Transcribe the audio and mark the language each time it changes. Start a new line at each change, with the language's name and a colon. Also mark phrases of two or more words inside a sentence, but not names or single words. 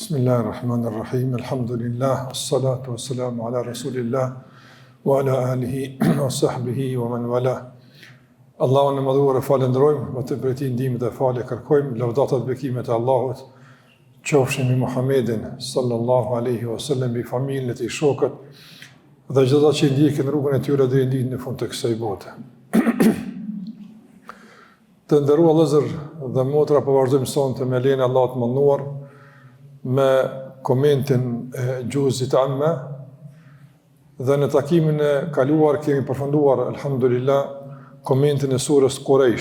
Arabic: Bismillahirrahmanirrahim. الحمد لله الصلاة والسلام على رسول الله و على آله و صحبه و من والاه.
Albanian: Allahun e madhuar e falenderojmë, me të prej tij ndihmë dhe falë kërkojmë, lavdatat bekimet e Allahut qofshin me Muhammedin
Arabic: صلى الله عليه وسلم,
Albanian: bi familjen e tij, shokët dhe çdo ata që ndjekin rrugën e tyre deri në ditën e fundit të kësaj bote. Të nderuar vëllezër dhe motra, po vazhdojmë sonte me lejen e Allahut të mënduar me komentin e Gjuzit Amme, dhe në takimin e kaluar kemi përfunduar, alhamdulillah, komentin e surës Quraysh.